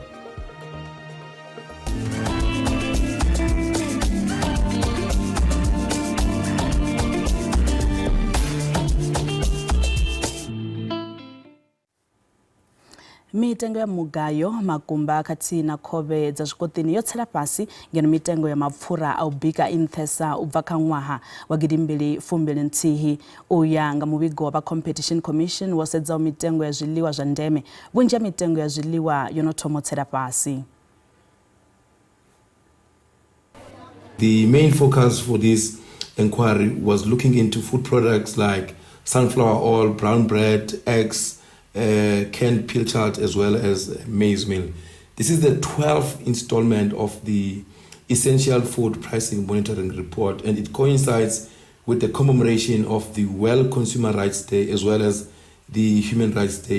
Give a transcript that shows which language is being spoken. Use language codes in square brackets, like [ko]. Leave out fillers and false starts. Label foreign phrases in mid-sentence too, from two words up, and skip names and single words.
[ve] Mitengo ya mugayo, makumba khathihi na khovhe dza zwikoṱini yo tsela fhasi ngeno mitengo ya mapfura a u bika i nṱhesa u bva kha ṅwaha wa 2021. U ya nga muvhigo wa Competition Commission wo sedzaho mitengo ya zwiḽiwa zwa ndeme, vhunzhi ha mitengo ya zwiḽiwa yo no thoma u tsela fhasi. [en] The main focus for this inquiry was looking into food products like sunflower oil, brown bread, eggs, canned pilchard as well as maize meal. This is the 12th installment of the Essential Food Pricing Monitoring Report, and it coincides with the commemoration of the World Consumer Rights Day as well as the Human Rights Day.